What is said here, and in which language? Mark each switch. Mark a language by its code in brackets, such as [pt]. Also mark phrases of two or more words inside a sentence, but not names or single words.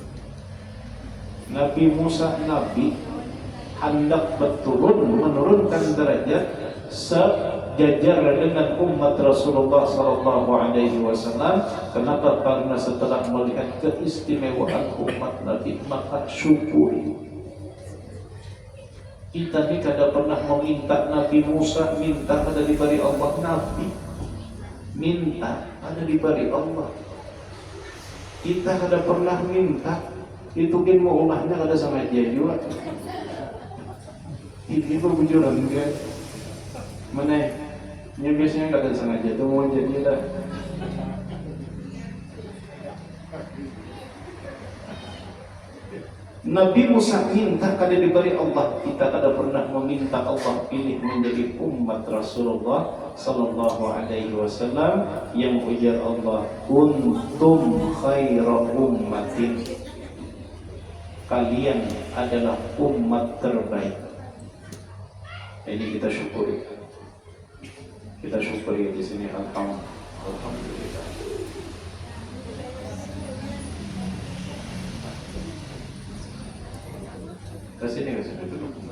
[id] Nabi Musa Nabi hendak menurunkan derajat sejajar dengan umat Rasulullah [ar] صلى الله عليه وسلم. [id] Kenapa? Karena setelah melihat keistimewaan umat Nabi, maka syukuri. [bjn] Kita ni kada pernah meminta Nabi Musa, minta ada diberi Allah. [id] Nabi minta ada diberi Allah. [bjn] Kita kada pernah minta, itu kan mau ulahnya kada sama dia juga. Ini berbujuran kan? Mana? Yang biasanya kada sengaja tu mau jadi dah. Nabi Musa minta kada diberi Allah. Kita kada pernah meminta Allah pilih menjadi umat Rasulullah [ar] صلى الله عليه وسلم, [bjn] yang ujar Allah, [ar] كنتم خير أمة, [id] kalian adalah umat terbaik. Ini kita syukuri. Kita syukuri di sini. Alhamdulillah. Kasih dulu.